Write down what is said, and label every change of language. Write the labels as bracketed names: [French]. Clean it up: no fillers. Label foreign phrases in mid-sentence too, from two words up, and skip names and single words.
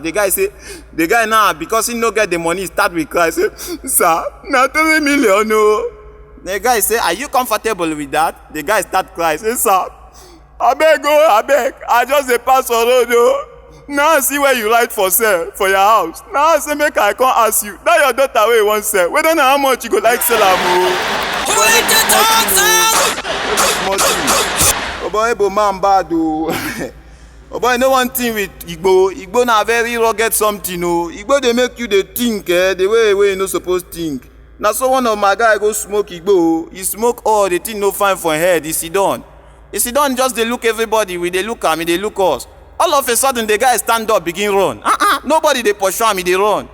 [Nigerian Pidgin] The guy say, the guy now, because he no get the money, start with cry. Say, sir, not 3 million. No. The guy say, are you comfortable with that? The guy start crying. Say, sir, I beg, I just a pass on road. Now I see where you write for sale for your house. Now I say make I come ask you. That your daughter where you want sell. We don't know how much you go like sell am o. Oh boy, Igbo man bad o. Oh boy, no one thing with Igbo. Igbo na very rugged something o. Igbo dey make you dey think the way you no suppose think. Na so one of my guy go smoke Igbo. He smoke all the thing no fine for head. He sit down. He sit down just dey look everybody. We dey look am, he dey look us. All of a sudden, the guy stand up, begin run. Nobody dey pursue him, he dey run.